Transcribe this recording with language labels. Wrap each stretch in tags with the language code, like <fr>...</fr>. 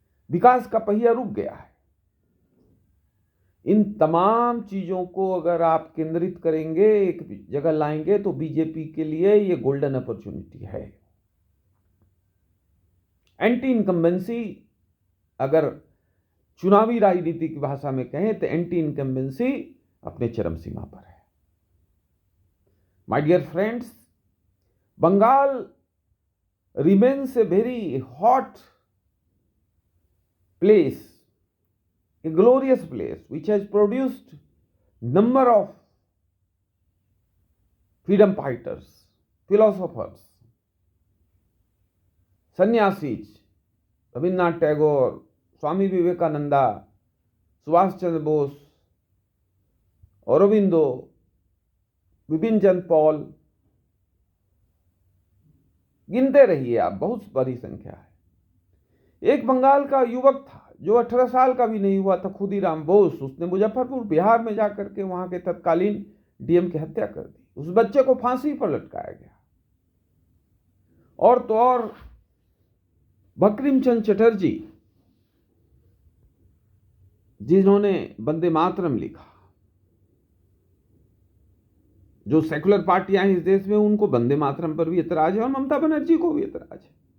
<hi>विकास का पहिया रुक गया है। इन तमाम चीजों को अगर आप केंद्रित करेंगे, एक जगह लाएंगे, तो बीजेपी के लिए ये गोल्डन अपॉर्चुनिटी है। एंटी इनकम्बेंसी, अगर चुनावी राजनीति की भाषा में कहें तो एंटी इनकम्बेंसी अपने चरम सीमा पर है।</hi> <en>my dear friends, Bengal remains a very hot place a glorious place which has produced number of freedom fighters, philosophers, sannyasis, Rabindranath Tagore, Swami Vivekananda, Subhash Chandra Bose, Aurobindo, Bipin Chandra Pal,</en> <hi>गिनते रहिए आप, बहुत बड़ी संख्या है। एक बंगाल का युवक था जो 18 साल का भी नहीं हुआ था, खुदीराम बोस, उसने मुजफ्फरपुर बिहार में जाकर के वहां के तत्कालीन डीएम की हत्या कर दी। उस बच्चे को फांसी पर लटकाया गया। और तो और बंकिम चंद्र चटर्जी, जिन्होंने वंदे मातरम लिखा, जो सेकुलर पार्टियां हैं इस देश में, उनको वंदे मातरम पर भी एतराज है और ममता बनर्जी को भी एतराज है।</hi>